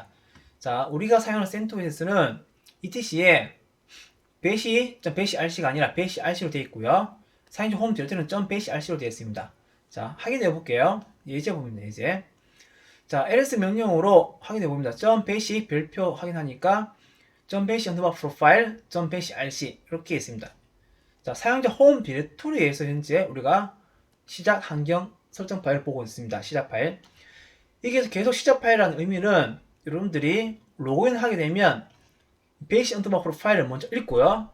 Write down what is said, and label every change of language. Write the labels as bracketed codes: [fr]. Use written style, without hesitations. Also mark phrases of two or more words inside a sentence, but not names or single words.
[ko] 자, 우리가 사용하는 센토에서는 etc에 [en] bash rc [ko] 가 아니라 [en] bash rc [ko] 로 되어 있고요. 사용자 홈 디렉토리는 [en] bash rc [ko] 로 되어 있습니다. 자, 확인해 볼게요. 예제 보면 예제. 자, ls 명령으로 확인해 봅니다. bash 별표 확인하니까 [en] bash underbar profile, bash rc [ko] 이렇게 있습니다. 자, 사용자 홈 디렉토리에서 현재 우리가 시작 환경 설정 파일을 보고 있습니다. 시작 파일. 이게 계속 시작 파일이라는 의미는 여러분들이 로그인 하게 되면 [en] bash underbar profile [ko] 을 먼저 읽고요.